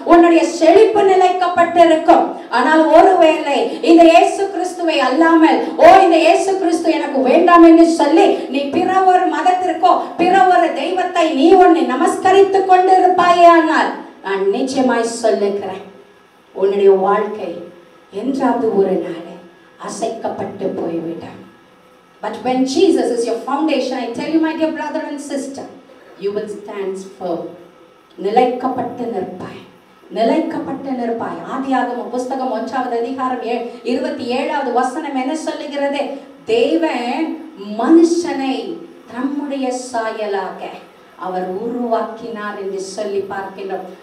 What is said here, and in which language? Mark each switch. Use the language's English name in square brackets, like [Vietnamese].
[Tamil] உன்னுடைய செழிப்பு நிலைக்கப்பட்டிருக்கும். ஆனால் ஒருவேளை இந்த இயேசு கிறிஸ்துவை அல்லாமல், இந்த இயேசு கிறிஸ்து எனக்கு வேண்டாம் என்று சொல்லி நீ பிற ஒரு மதத்திற்கோ பிற ஒரு தெய்வத்தை நீ உன்னை நமஸ்கரித்துக் கொண்டிருப்பாயானால், நான் நிச்சயமாய் சொல்லுகிறேன், உன்னுடைய வாழ்க்கை என்றாவது ஒரு நாள் அசைக்கப்பட்டு போய்விடும். [English] But when Jesus is your foundation, I tell you, my dear brother and sister, you will stand firm. [Tamil] நிலைக்கப்பட்டு நிற்பாய், நிலைக்கப்பட்டு நிற்பாய். ஆதியாகமம் புஸ்தகம் 1வது அதிகாரம் 27வது வசனம் என்ன சொல்லுகிறது? தேவன் மனுஷனை தம்முடைய சாயலாக அவர் உருவாக்கினார் என்று சொல்லி பார்க்கிறோம்.